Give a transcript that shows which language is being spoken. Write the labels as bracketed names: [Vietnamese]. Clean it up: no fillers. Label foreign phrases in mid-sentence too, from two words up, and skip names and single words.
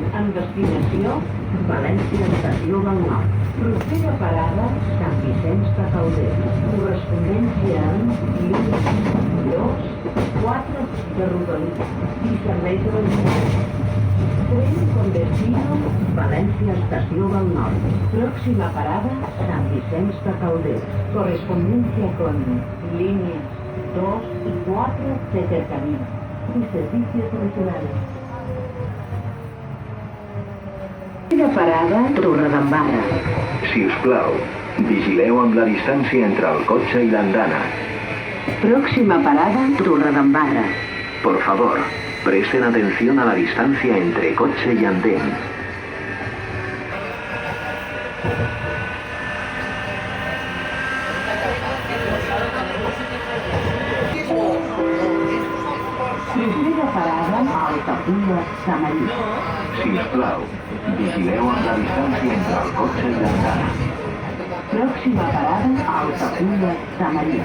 [Catalan] amb destinació València Estació del Nord. Propera parada Sant Vicenç de Calders. Correspondència amb línies 2, 4 de Rodalies i serveis de l'Ajuntament. [Spanish] Tren con destino Valencia Estació del Nord. Próxima parada San Vicenç de Calders. Correspondencia con líneas 2 y 4 de cercanía y servicios adicionales. [Catalan] Primera parada Torredembarra. Si us plau, vigileu amb la distància entre el cotxe i l'andana. [Spanish] Próxima parada Torredembarra. Por favor, presten atención a la distancia entre coche y andén. [Catalan] Primera parada Altafulla, Samarí. Si us plau, vigileu amb la distància entre el cotxe i l'andana. [Spanish] Próxima parada Altafulla, Samarí.